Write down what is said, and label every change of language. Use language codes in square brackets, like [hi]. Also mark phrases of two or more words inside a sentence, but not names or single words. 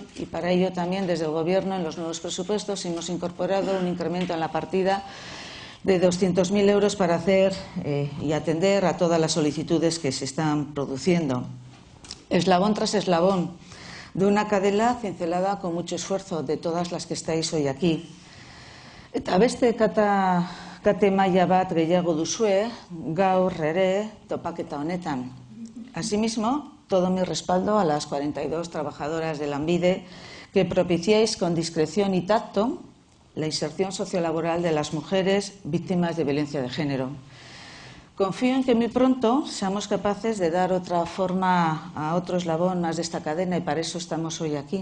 [es] Y para ello también, desde el Gobierno, en los nuevos presupuestos, hemos incorporado un incremento en la partida de 200.000 euros para hacer y atender a todas las solicitudes que se están produciendo. Eslabón tras eslabón de una cadena cincelada con mucho esfuerzo de todas las que estáis hoy aquí. [eu] Eta beste kate maila bat gehiago duzue, gaur ere topaketa honetan. [es] Asimismo, todo mi respaldo a las 42 trabajadoras de Lanbide que propiciáis con discreción y tacto la inserción sociolaboral de las mujeres víctimas de violencia de género. Confío en que muy pronto seamos capaces de dar otra forma a otro eslabón más de esta cadena y para eso estamos hoy aquí.